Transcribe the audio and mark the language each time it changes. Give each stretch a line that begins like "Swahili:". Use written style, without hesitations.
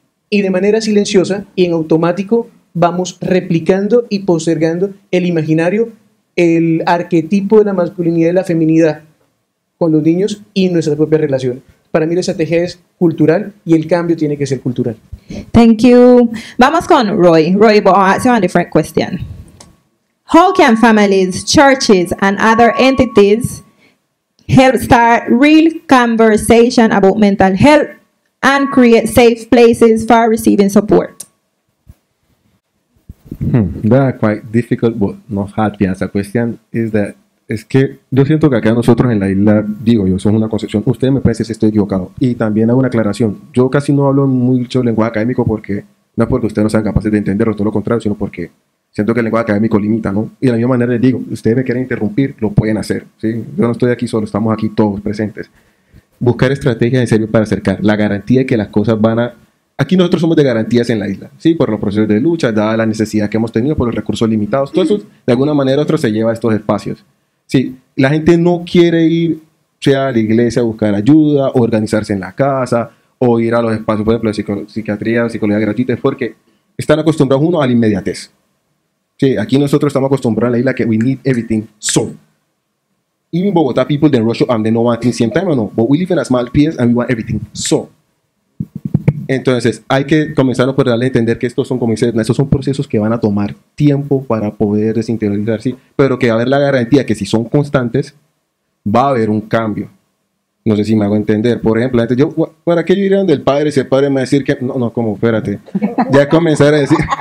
Spanish: Y de manera silenciosa y en automático vamos replicando y postergando el imaginario, el arquetipo de la masculinidad y la feminidad con los niños y nuestra propia relación. Para mí la estrategia es cultural y el cambio tiene que ser cultural.
English: Thank you.
Spanish: Vamos con Roy.
English: Roy, but I'll ask you a different question. How can families, churches, and other entities help start real conversation about mental health and create safe places for receiving support? That's quite difficult, but not hard to answer. Question is that
Spanish: es que yo siento que acá nosotros en la isla, digo yo, eso es una concepción, ustedes me parece si estoy equivocado. Y también hago una aclaración, yo casi no hablo mucho lenguaje académico porque, no es porque ustedes no sean capaces de entenderlo, todo lo contrario, sino porque siento que el lenguaje académico limita, ¿no? Y de la misma manera les digo, ustedes me quieren interrumpir, lo pueden hacer, ¿sí? Yo no estoy aquí solo, estamos aquí todos presentes. Buscar estrategias en serio para acercar la garantía de que las cosas van a... Aquí nosotros somos de garantías en la isla, ¿sí? Por los procesos de lucha, dada la necesidad que hemos tenido, por los recursos limitados, todo eso de alguna manera u otra se lleva a estos espacios. Sí, la gente no quiere ir, sea a la iglesia a buscar ayuda, o organizarse en la casa, o ir a los espacios, por ejemplo, de psiquiatría o psicología gratuita, es porque están acostumbrados uno a la inmediatez. Sí, aquí nosotros estamos acostumbrados a la isla que
English: we need everything so. Even Bogotá people, they rush up and they don't want things same time or no, but we live in a small place and we want everything so.
Spanish: Entonces, hay que comenzar por darle a entender que estos son, como dice, estos son procesos que van a tomar tiempo para poder desinteriorizar, ¿sí? Pero que va a haber la garantía que si son constantes, va a haber un cambio. No sé si me hago entender. Por ejemplo, yo, ¿para qué yo iría del padre si el padre me va a decir que... No, como, espérate. Ya comenzar a decir...